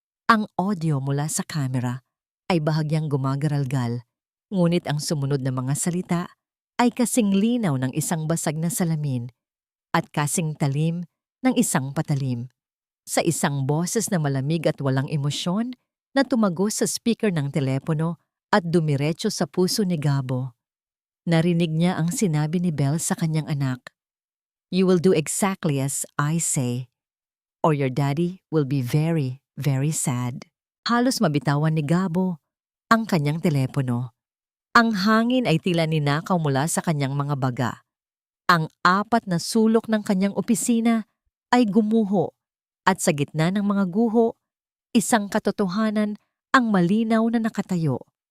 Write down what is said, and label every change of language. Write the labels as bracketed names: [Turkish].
[Filipino] Ang audio mula sa kamera ay bahagyang gumagaralgal, ngunit ang sumunod na mga salita ay kasing linaw ng isang basag na salamin at kasing talim ng isang patalim. Sa isang boses na malamig at walang emosyon na tumagos sa speaker ng telepono at dumiretso sa puso ni Gabo. Narinig niya ang sinabi ni Belle sa kanyang anak. [English] You will do exactly as I say, or your daddy will be very, very sad. [Filipino] Halos mabitawan ni Gabo ang kanyang telepono. Ang hangin ay tila ninakaw mula sa kanyang mga baga. Ang apat na sulok ng kanyang opisina ay gumuho at sa gitna ng mga guho, isang katotohanan ang malinaw na nakatayo.